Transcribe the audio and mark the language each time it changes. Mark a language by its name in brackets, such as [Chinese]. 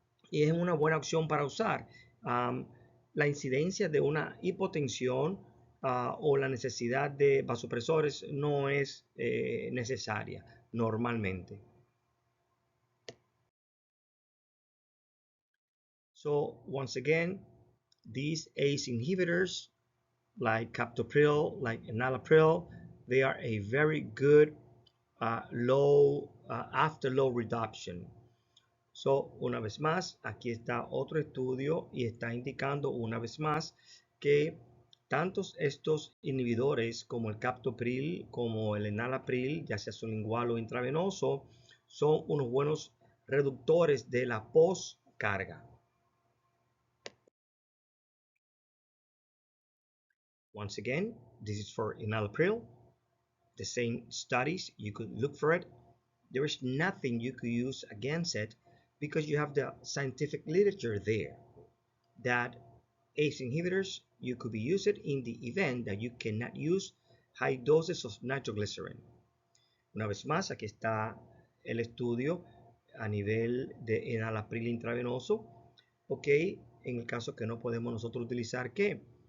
[Spanish] Y es una buena opción para usar. La incidencia de una hipotensión o la necesidad de vasopresores no es necesaria normalmente. [English] So once again, these ACE inhibitors like captopril, like enalapril, they are a very good after low reduction. So, [Spanish] una vez más, aquí está otro estudio y está indicando una vez más que tantos estos inhibidores como el captopril, como el enalapril, ya sea sublingual o intravenoso, son unos buenos reductores de la postcarga. [English] Once again, this is for enalapril. The same studies, you could look for it. There is nothing you could use against it because you have the scientific literature there that ACE inhibitors you could be used in the event that you cannot use high doses of nitroglycerin. [Spanish] Una vez más, aquí está el estudio a nivel de enalapril intravenoso, ok, en el caso que no podemos nosotros utilizar ¿qué?